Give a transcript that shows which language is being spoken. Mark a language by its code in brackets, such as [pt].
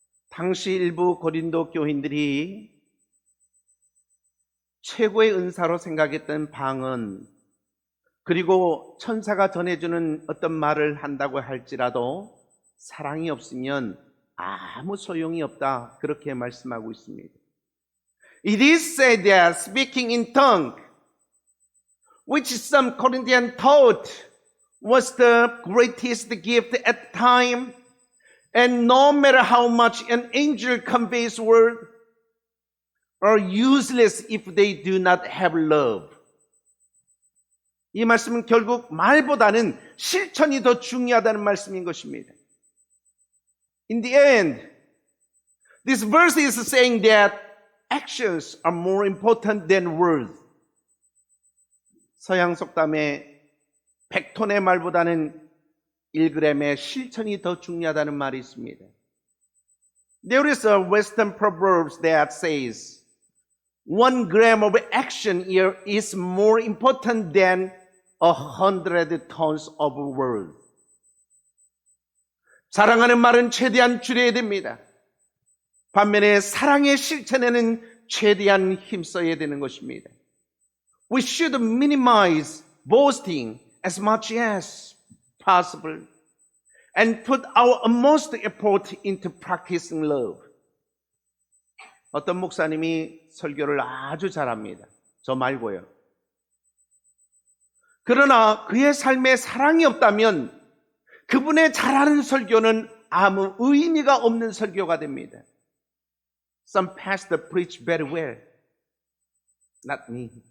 [ko] 당시 일부 고린도 교인들이 최고의 은사로 생각했던 방언, 그리고 천사가 전해주는 어떤 말을 한다고 할지라도 사랑이 없으면 아무 소용이 없다, 그렇게 말씀하고 있습니다. [en] It is said that speaking in tongue, which some Corinthians thought was the greatest gift at the time, and no matter how much an angel conveys word, are useless if they do not have love. [ko] 이 말씀은 결국 말보다는 실천이 더 중요하다는 말씀인 것입니다. [en] In the end, this verse is saying that actions are more important than words. [ko] 서양 속담에 100톤의 말보다는 1g의 실천이 더 중요하다는 말이 있습니다. [en] There is a Western proverb that says 1g of action here is more important than 100 tons of word. [ko] 사랑하는 말은 최대한 줄여야 됩니다. 반면에 사랑의 실천에는 최대한 힘써야 되는 것입니다. [en] We should minimize boasting as much as possible and put our utmost effort into practicing love. [ko] 어떤 목사님이 설교를 아주 잘합니다. 저 말고요. 그러나 그의 삶에 사랑이 없다면 그분의 잘하는 설교는 아무 의미가 없는 설교가 됩니다. [en] Some pastors preach very well. Not me.